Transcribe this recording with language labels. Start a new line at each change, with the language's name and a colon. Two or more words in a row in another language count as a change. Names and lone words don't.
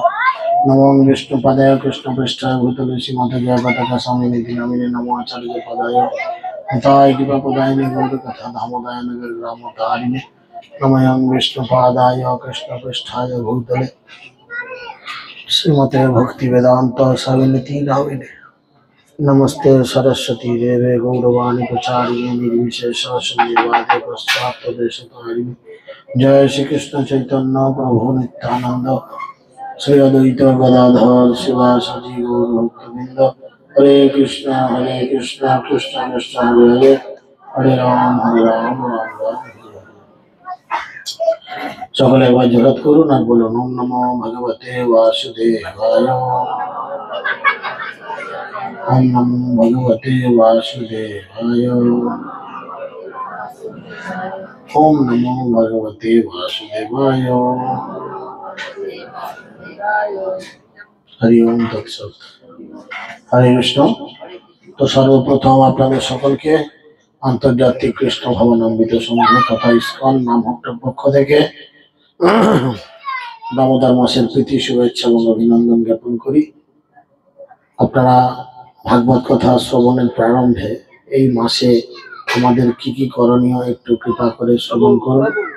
Sanskrit: नमो विष्णुपदाय कृष्णपृष्ठाय भूतले श्रीमते जयपताकास्वामिनिति नामिने नमो आचार्यपदाय हिताय कृपापदायिने गौरकथा धामोदाय नगरग्रामतारिणे नमयं विष्णुपादाय कृष्णपृष्ठाय भूतले श्रीमते भक्तिवेदान्त स्वामिनिति नामिने नमस्ते सरस्वती देवे गौरवाणी प्रचारिणे निर्विशेष शून्यवादे पश्चात्प्रदेशतारिणे। जय श्री कृष्ण चैतन्य प्रभु नित्यानंद श्री अद्वैत गदाधर शिवासादि गौर भक्तवृंद। हरे कृष्ण कृष्ण कृष्ण हरे हरे हरे राम राम राम।
Bangla: সকলে একবার জগৎ করুন আর বলুন
Sanskrit: ওম নমো ভগবতে বাসুদেবায়। ओम नमो भगवते वासुदेवाय। ओम नमो भगवते वासुदेवाय। हरि ओम तत्सत।
Bangla: हरे कृष्ण।
Hindi: तो सर्वप्रथम
Bangla: আপনাদের সকলকে আন্তর্জাতিক কৃষ্ণ ভবনামৃত সংঘ তথা ইসকন নামহট্টের পক্ষ থেকে দামোদর মাসের প্রীতি শুভেচ্ছা এবং অভিনন্দন জ্ঞাপন করি। আপনারা ভাগবত কথা শ্রবণের প্রারম্ভে এই মাসে আমাদের কি কি করণীয় একটু কৃপা করে শ্রবণ করুন।